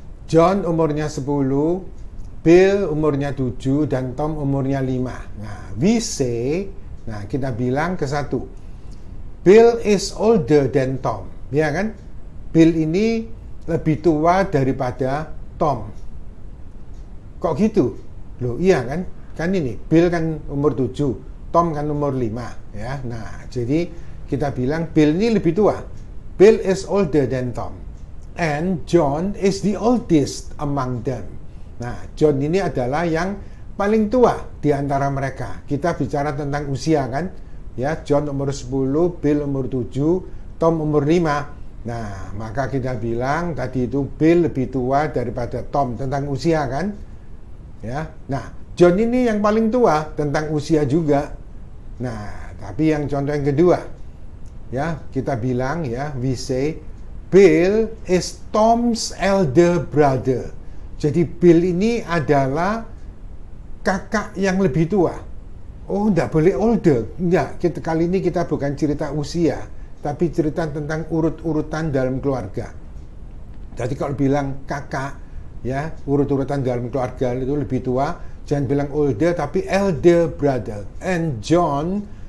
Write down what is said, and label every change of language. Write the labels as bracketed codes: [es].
[id] John umurnya 10, Bill umurnya 7, dan Tom umurnya 5. Nah, [en] we say, [id] nah kita bilang ke 1. [en] Bill is older than Tom, [id] ya kan? Bill ini lebih tua daripada Tom. Kok gitu? Loh, iya kan? Kan ini, Bill kan umur 7, Tom kan umur 5, ya. Nah, jadi kita bilang Bill ini lebih tua. [en] Bill is older than Tom. And John is the oldest among them. [id] Nah, John ini adalah yang paling tua di antara mereka. Kita bicara tentang usia kan? Ya, John umur 10, Bill umur 7, Tom umur 5. Nah, maka kita bilang tadi itu Bill lebih tua daripada Tom tentang usia kan? Ya. Nah, John ini yang paling tua tentang usia juga. Nah, tapi yang contoh yang kedua. Ya, kita bilang ya, [en] we say Bill is Tom's elder brother. [id] Jadi Bill ini adalah kakak yang lebih tua. Oh, enggak boleh older. Enggak, kali ini kita bukan cerita usia, tapi cerita tentang urut-urutan dalam keluarga. Jadi kalau bilang kakak, ya, urut-urutan dalam keluarga itu lebih tua, jangan bilang older, tapi elder brother. [en] And John